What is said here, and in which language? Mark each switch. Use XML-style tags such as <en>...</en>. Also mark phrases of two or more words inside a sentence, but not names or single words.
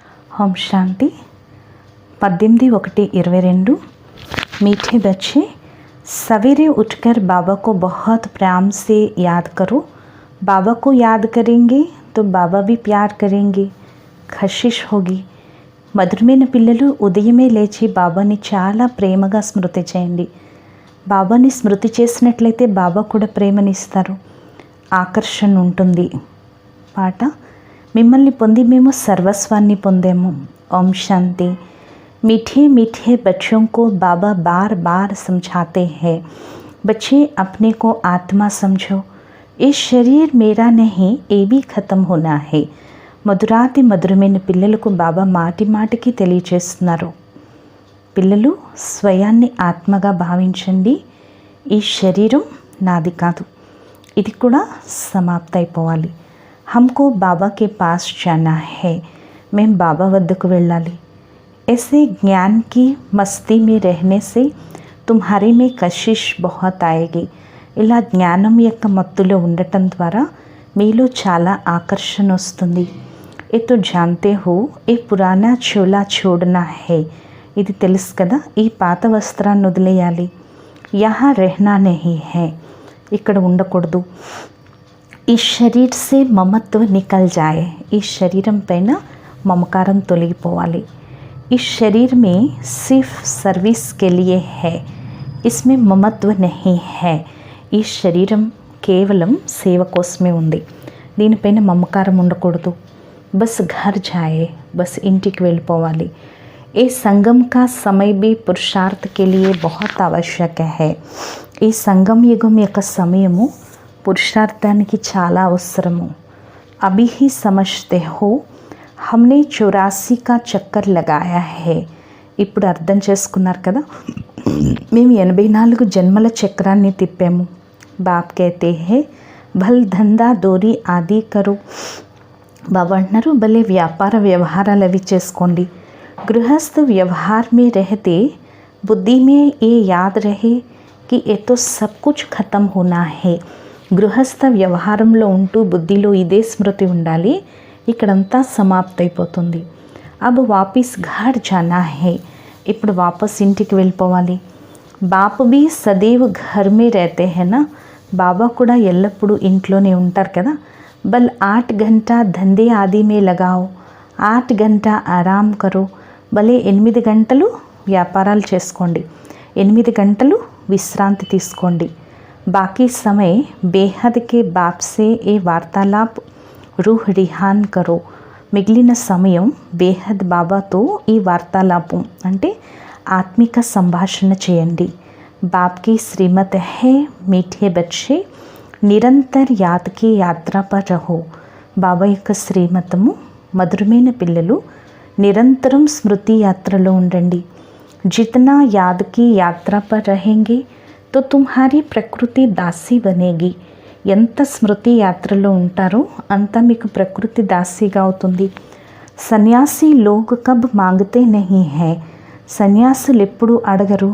<hi>ओम शांति 18/1/22। मीठे बच्चे, सवेरे उठकर बाबा को बहुत प्यार से याद करो। बाबा को याद करेंगे तो बाबा भी प्यार करेंगे, ఖషిష్ होगी।</hi> <te>మధురమైన పిల్లలు ఉదయమే లేచి బాబాని చాలా ప్రేమగా స్మృతి చేయండి. బాబాని స్మృతి చేసినట్లయితే బాబా కూడా ప్రేమనిస్తారు, ఆకర్షణ ఉంటుంది. పాట: మిమ్మల్ని పొంది మేము సర్వస్వాన్ని పొందాము. ఓం శాంతి.</te> <hi>मीठे मीठे बच्चों को बाबा बार बार समझाते हैं, बच्चे अपने को आत्मा समझो, इस शरीर मेरा नहीं, ये भी ख़त्म होना है.</hi> <te>మధురాతి మధురమైన పిల్లలకు బాబా మాటి మాటికి తెలియచేస్తున్నారు. పిల్లలు స్వయాన్ని ఆత్మగా భావించండి. ఈ శరీరం నాది కాదు, ఇది కూడా సమాప్త అయిపోవాలి.</te> <hi>हमको बाबा के पास जाना है,</hi> <te>మేము బాబా వద్దకు వెళ్ళాలి.</te> <hi>ऐसे ज्ञान की मस्ती में रहने से तुम्हारे में कशिश बहुत आएगी.</hi> <te>ఇలా జ్ఞానం యొక్క మత్తులో ఉండటం ద్వారా మీలో చాలా ఆకర్షణ వస్తుంది.</te> <hi>ये तो जानते हो, ये पुराना चोला छोड़ना है.</hi> <te>ఇది తెలుసు కదా, ఈ పాత వస్త్రాన్ని వదిలేయాలి.</te> <hi>यहाँ रहना नहीं है,</hi> <te>ఇక్కడ ఉండకూడదు.</te> <hi>ये शरीर से ममत्व निकल जाये,</hi> <te>ఈ శరీరం పైన మమకారం తొలగిపోవాలి.</te> <hi>इस शरीर में सिर्फ सर्विस के लिए है, इसमें ममत्व नहीं है.</hi> <te>ఈ శరీరం కేవలం సేవ కోసమే ఉంది, దీనిపైన మమకారం ఉండకూడదు.</te> <hi>बस घर जाये,</hi> <te>బస్ ఇంటికి వెళ్ళిపోవాలి.</te> <hi>ये संगम का समय भी पुरुषार्थ के लिए बहुत आवश्यक है.</hi> <te>ఈ సంగం యుగం యొక్క సమయము పురుషార్థానికి చాలా అవసరము.</te> <hi>अभी ही समझते हो, हमने 84 का चक्कर लगाया है.</hi> <te>ఇప్పుడు అర్థం చేసుకున్నారు కదా, మేము 84 జన్మల చక్రాన్ని తిప్పాము.</te> <hi>బాప్ कहते हैं भल धंधा दोरी आदि करो.</hi> <te>బాబా అంటున్నారు, భలే వ్యాపార వ్యవహారాలు అవి చేసుకోండి.</te> <hi>गृहस्थ व्यवहार में रहते बुद्धि में ये याद रहे कि ये तो सब कुछ खत्म होना है.</hi> <te>గృహస్థ వ్యవహారంలో ఉంటూ బుద్ధిలో ఇదే స్మృతి ఉండాలి, ఇక్కడంతా సమాప్త అయిపోతుంది.</te> <hi>अब वापिस घर जाना है,</hi> <te>ఇప్పుడు వాపస్ ఇంటికి వెళ్ళిపోవాలి.</te> <hi>బాప్ भी सदैव घर में रहते हैं ना,</hi> <te>బాబా కూడా ఎల్లప్పుడూ ఇంట్లోనే ఉంటారు కదా.</te> <hi>బల్ 8 घंटा धंधे आदि में लगाओ, 8 घंटा आराम करो.</hi> <te>భలే 8 గంటలు వ్యాపారాలు చేసుకోండి, 8 గంటలు విశ్రాంతి తీసుకోండి.</te> <hi>बाकी समय बेहद के बाप से ये वार्तालाप रूह रिहान करो.</hi> <te>మిగిలిన సమయం బేహద్ బాబాతో ఈ వార్తాలాపం అంటే ఆత్మిక సంభాషణ చేయండి.</te> <hi>बाप की श्रीमत है मीठे बच्चे, निरंतर याद की यात्रा पर रहो.</hi> <te>బాబా యొక్క శ్రీమతము, మధురమైన పిల్లలు నిరంతరం స్మృతి యాత్రలో ఉండండి.</te> <hi>जितना याद की यात्रा पर रहेंगे तो तुम्हारी प्रकृति दासी बनेगी.</hi> <te>ఎంత స్మృతి యాత్రలో ఉంటారో అంత మీకు ప్రకృతి దాసీగా అవుతుంది.</te> <hi>संन्यासी लोग कब माँगते नहीं है,</hi> <te>సన్యాసులు ఎప్పుడు అడగరు.</te>